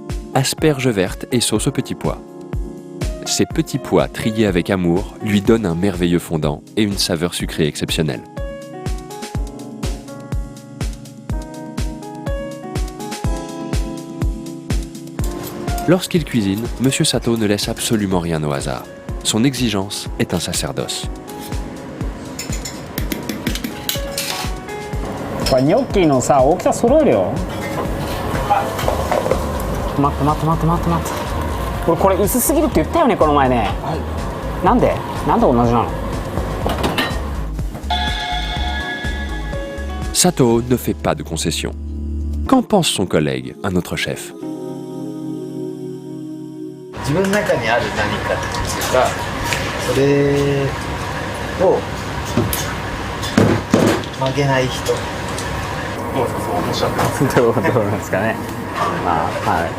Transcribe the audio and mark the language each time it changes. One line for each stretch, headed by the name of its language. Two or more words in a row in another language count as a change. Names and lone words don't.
French: Asperges vertes et sauce aux petits pois. Ces petits pois triés avec amour lui donnent un merveilleux fondant et une saveur sucrée exceptionnelle. Lorsqu'il cuisine, M. Satoo ne laisse absolument rien au hasard. Son exigence est un sacerdoce.
Japanese: これニョッキのさ、大きさ揃えるよ。待って待って待って待って待って。俺これ薄すぎるって言ったよねこの前ね。はい。なんで同じなの？
French: Satoo ne fait pas de concessions. Qu'en pense son collègue, un autre chef?
Japanese: 自分の中にある何かっていうか、それを曲げない人。どうですか、そうおっしゃってます。どうなんですかね。まあはい。